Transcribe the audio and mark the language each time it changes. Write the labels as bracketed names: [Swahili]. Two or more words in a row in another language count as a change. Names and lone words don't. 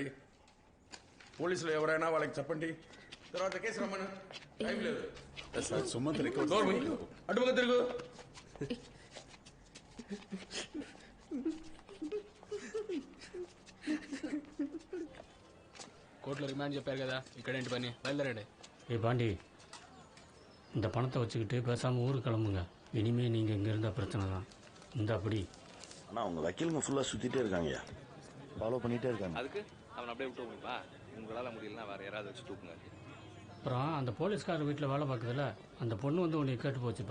[Telugu] పోలీసులు ఎవరైనా వాళ్ళకి చెప్పండి, తర్వాత కేసు రమ్మను. టైం లేదు. సుమంత్ అడ్డుపక్క తిరుగు. కోర్టులో రిమాండ్ చెప్పారు కదా, ఇక్కడేంటి పని? బయలుదేరండి. [Tamil] ஏ பாண்டி, இந்த பணத்தை வச்சுக்கிட்டு பேசாமல் ஊருக்கு கிளம்புங்க. இனிமேல் நீங்கள் இங்கே இருந்தால் பிரச்சனை தான். இந்த அப்படி ஆனால் அவங்க வக்கீலுங்க ஃபுல்லாக சுற்றிட்டே இருக்காங்கய்யா, ஃபாலோ பண்ணிகிட்டே இருக்காங்க. அதுக்கு அவன் அப்படியே விட்டு போங்கப்பா. உங்களால் முடியலன்னா வேறு யாராவது வச்சு தூக்குங்க. அப்புறம் அந்த போலீஸ்கார வீட்டில் வேலை பார்க்குதுல, அந்த பொண்ணு வந்து உன்னை கேட்டு போச்சுப்பா.